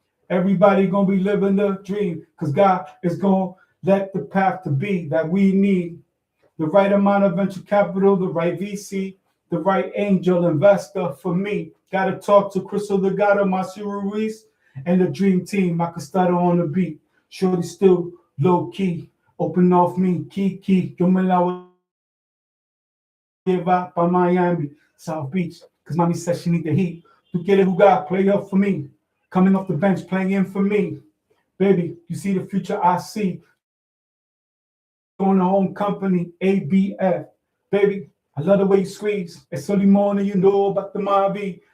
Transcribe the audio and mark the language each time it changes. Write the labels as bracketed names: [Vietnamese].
[English] Everybody gonna be living the dream, cause God is gonna let the path to be that we need. The right amount of venture capital, the right VC, the right angel investor for me. Gotta talk to Crystal Legado, Marcio Ruiz, and the dream team. I could start on the beat. Shorty still low key. Open off me, Kiki. [Spanish] Yo me la voy a llevar pa' Miami, South Beach. [English] Cause mommy said she need the heat. [Spanish] Tú quieres jugar, [English] play up for me. Coming off the bench, playing in for me. Baby, you see the future I see. Going to home company, ABF. Baby, I love the way you squeeze. It's early morning, you know about the Mavi.